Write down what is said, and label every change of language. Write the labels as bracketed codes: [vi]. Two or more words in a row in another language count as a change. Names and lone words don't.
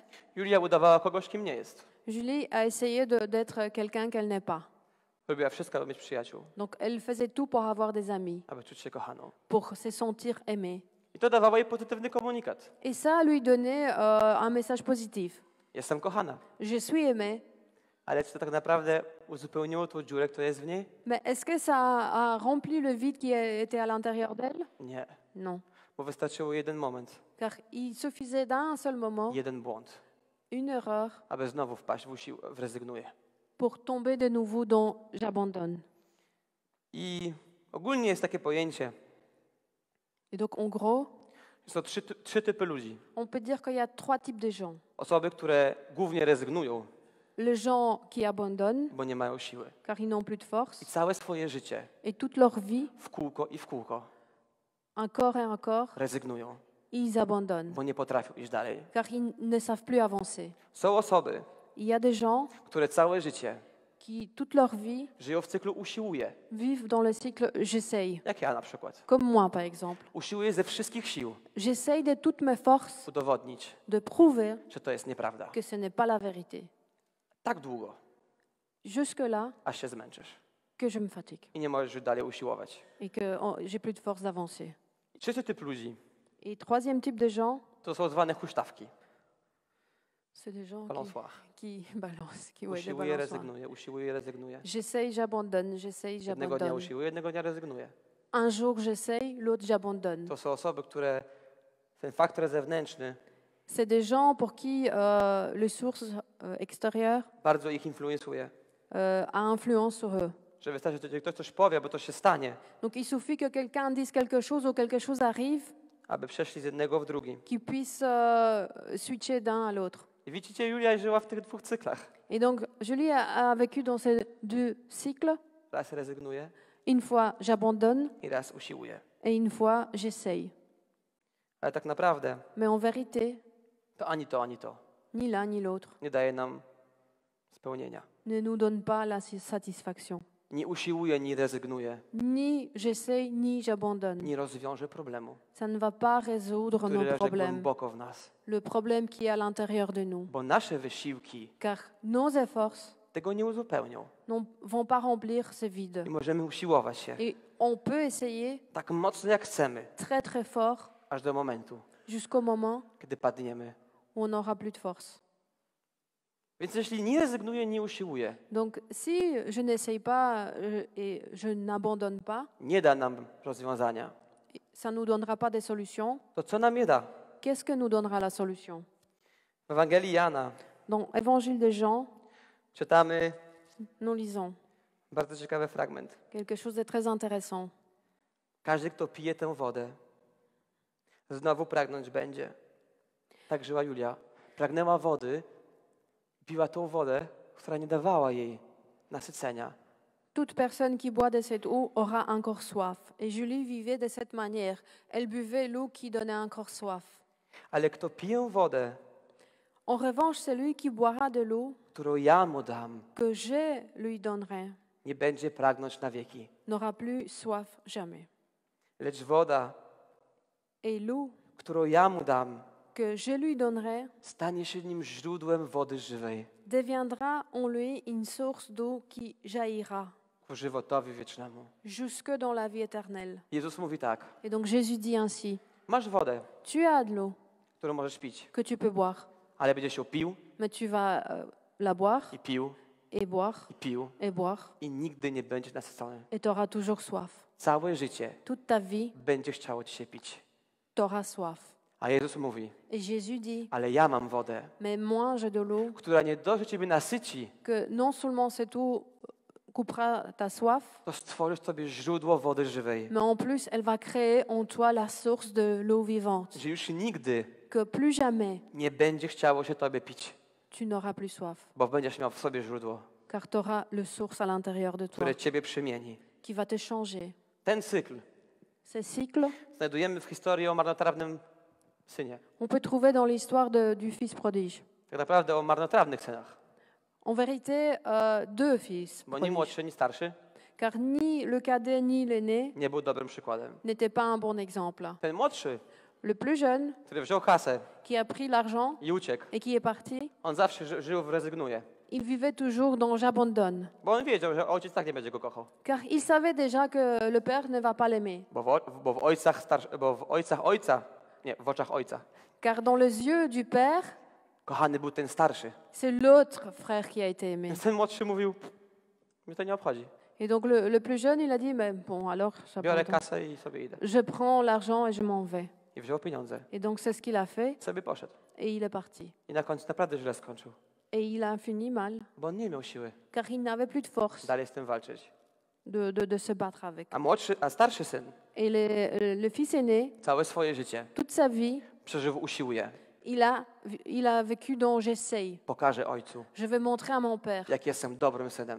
[pl] Julia udawała kogoś, kim nie jest. [fr] Julie a essayé d'être quelqu'un qu'elle n'est pas. [pl] Robiła wszystko, aby mieć przyjaciół, [fr] Donc elle faisait tout pour avoir des amis, [pl] aby czuć się kochaną. [fr] pour se sentir aimée. [pl] I to dawało jej pozytywny komunikat. [fr] Et ça lui donnait un message positif. [pl] Jestem kochana. [fr] Je suis aimée. [pl] Ale czy to tak naprawdę uzupełniło tą dziurę, która jest w niej? [fr] Mais est-ce que ça a rempli le vide qui était à l'intérieur d'elle? [pl] Nie. [fr] Non. [pl] Bo wystarczyło jeden moment, [fr] car il suffisait d'un seul moment, [pl] jeden błąd, [fr] une erreur, [pl] aby znowu wpaść w rezygnuję. [fr] pour tomber de nouveau dans j'abandonne. [pl] I ogólnie jest takie pojęcie, [fr] Et donc, en gros, [pl] że są trzy typy ludzi. [fr] on peut dire qu'il y a trois types de gens. [pl] Osoby, które głównie rezygnują, [fr] Les gens qui abandonnent, [pl] bo nie mają siły. [fr] car ils n'ont plus de [pl] I [fr] force, [pl] całe swoje życie [fr] et toute leur vie, [pl] w kółko i w kółko [fr] encore, [pl] rezygnują, [fr] ils abandonnent, [pl] bo nie potrafią iść dalej. [fr] car ils ne savent plus avancer. [pl] Są osoby, [fr] Il y a des gens [pl] które całe życie [fr] qui, toute leur vie, [pl] żyją w cyklu usiłuje, [fr] vivent dans le cycle j'essaye, [pl] jak ja na przykład. [fr] comme moi par exemple. [pl] Usiłuję ze wszystkich sił [fr] J'essaye de toutes mes forces [pl] udowodnić, [fr] de prouver [pl] że to jest nieprawda. [fr] que ce n'est pas la vérité. [pl] Tak długo, [fr] Jusque-là, [pl] aż się zmęczysz [fr] que je me fatigue [pl] i nie możesz już dalej usiłować. [fr] et que j'ai plus de force d'avancer. [pl] I trzeci typ ludzi [fr] Et troisième type de gens, [pl] to są zwane huśtawki, [fr] c'est des gens [pl] balansoires. [fr] qui balancent, qui ouais, des [pl] Usiłuje, [fr] balançoires. [pl] rezygnuje, usiłuje, rezygnuje. [fr] J'essaye, j'abandonne, j'essaye, [pl] Jednego dnia [fr] j'abandonne. [pl] usiłuje, jednego dnia rezygnuje. [fr] Un jour j'essaye, l'autre j'abandonne. [pl] To są osoby, które ten faktor zewnętrzny [fr] C'est des gens pour qui le source extérieure [pl] bardzo ich influencuje. [fr] a influence sur eux. [pl] Że wystarczy, że ktoś coś powie, bo to się stanie, [fr] Donc il suffit que quelqu'un dise quelque chose ou quelque chose arrive, [pl] aby przeszli z jednego w drugi. [fr] qu'ils puissent switcher d'un à l'autre. [pl] I widzicie, Julia żyła w tych dwóch cyklach. [fr] Et donc Julie a vécu dans ces deux cycles. [pl] Raz rezygnuje [fr] Une fois j'abandonne [pl] i raz usiłuje. [fr] et une fois j'essaye. [pl] Ale tak naprawdę [fr] Mais en vérité, [pl] to, ani to [fr] ni l'un ni l'autre [pl] nie daje nam spełnienia. [fr] ne nous donne pas la satisfaction. [pl] Nie usiłuje, ni rezygnuje, [fr] Ni j'essaye, ni j'abandonne. [pl] nie rozwiąże problemu, [fr] Ça ne va pas résoudre [pl] który [fr] nos [pl] leży [fr] problèmes, [pl] głęboko w nas. [fr] le problème qui est à l'intérieur de nous. [pl] Bo nasze wysiłki [fr] Car nos efforts [pl] tego nie uzupełnią. [fr] vont pas remplir ce vide. [pl] I możemy usiłować się [fr] Et on peut essayer [pl] tak mocno, jak chcemy, [fr] très très fort [pl] aż do momentu, [fr] jusqu'au moment [pl] kiedy padniemy. [fr] où on n'aura plus de force. [pl] Więc jeśli nie rezygnuje, nie usiłuje, [fr] Donc si je n'essaye pas et je n'abandonne pas, [pl] nie da nam rozwiązania, [fr] ça ne nous donnera pas des solutions. [pl] to co nam je da? [fr] Qu'est-ce que nous donnera la solution? [pl] W Ewangelii Jana [fr] Dans Évangile de Jean, [pl] czytamy [fr] nous lisons [pl] bardzo ciekawy fragment. [fr] quelque chose de très intéressant. [pl] Każdy, kto pije tę wodę, znowu pragnąć będzie. Tak żyła Julia. Pragnęła wody, piła tą wodę, która nie dawała jej nasycenia. [fr] Toute personne qui boit de cette eau aura encore soif. Et Julie vivait de cette manière. Elle buvait l'eau qui donnait encore soif. [pl] Ale kto pije wodę, [fr] En revanche, celui qui boira de l'eau [pl] którą ja mu dam, [fr] que je lui donnerai [pl] nie będzie pragnąć na wieki. [fr] n'aura plus soif jamais. [pl] Lecz woda, [fr] Et l'eau [pl] którą ja mu dam, [fr] que je lui donnerai [pl] stanie się nim źródłem wody żywej, [fr] deviendra en lui une source d'eau qui jaillira [pl] ku żywotowi wiecznemu. [fr] jusque dans la vie éternelle. [pl] Jezus mówi tak, [fr] Et donc Jésus dit ainsi, [pl] masz wodę, [fr] tu as de l'eau [pl] którą możesz pić, [fr] que tu peux boire, [pl] ale będziesz ją pił [fr] mais tu vas la boire [pl] i pił [fr] et boire [pl] i pił [fr] et boire [pl] i nigdy nie będziesz nasycony. [fr] et tu auras toujours soif. [pl] Całe życie [fr] Toute ta vie, [pl] będzie chciało ci się pić. [fr] tu auras soif. [pl] A Jezus mówi, [fr] Et Jésus dit, [pl] ale ja mam wodę, [fr] mais moi j'ai de l'eau [pl] która nie dość, że ciebie nasyci, [fr] que non seulement cette eau coupera ta soif, [pl] to stworzysz sobie źródło wody żywej. [fr] mais en plus elle va créer en toi la source de l'eau vivante, [pl] Że już nigdy [fr] que plus jamais [pl] nie będzie chciało się tobie pić, [fr] tu n'auras plus soif, [pl] bo będziesz miał w sobie źródło, [fr] car tu auras le source à l'intérieur de toi [pl] które ciebie przemieni. [fr] qui va te changer. [pl] Ten cykl [fr] Ces cycles, [pl] znajdujemy w historii o marnotrawnym synie. [fr] on peut trouver dans l'histoire du fils prodige. [pl] Tak naprawdę o marnotrawnych synach, [fr] En vérité, deux fils [pl] bo ni [fr] prodiges, [pl] młodszy, ni starszy [fr] car ni le cadet ni l'aîné [pl] nie był dobrym przykładem. [fr] n'étaient pas un bon exemple. [pl] Ten młodszy, [fr] Le plus jeune, [pl] który wziął kasę [fr] qui a pris l'argent [pl] i uciekł, [fr] et qui est parti, [pl] on zawsze żył w rezygnuje. [fr] il vivait toujours dans j'abandonne, [pl] Bo on wiedział, że ojciec tak nie będzie go kochał. [fr] car il savait déjà que le père ne va pas l'aimer. [pl] Bo w oczach ojca [fr] Car dans les yeux du père, [pl] kochany był ten starszy. [fr] c'est l'autre frère qui a été aimé. [pl] Więc ten młodszy mówił, mnie to nie obchodzi. [fr] Et donc le plus jeune, il a dit, mais bon, alors [pl] Biorę [fr] j'abandonne. [pl] kasę i sobie idę. [fr] Je prends l'argent et je m'en vais. [pl] I wziął pieniądze. [fr] Et donc c'est ce qu'il a fait [pl] Sobie poszedł. [fr] et il est parti. [pl] I na końcu naprawdę źle skończył. [fr] Et il a fini mal, [pl] Bo on nie miał siły [fr] car il n'avait plus de force [pl] dalej z tym walczyć. [fr] de se battre avec. [pl] A starszy syn [fr] Et le fils aîné, [pl] całe swoje życie [fr] toute sa vie, [pl] przeżył usiłuje. [fr] il a vécu dans j'essaye. [pl] Pokażę ojcu, [fr] Je vais montrer à mon père, [pl] jak jestem dobrym synem.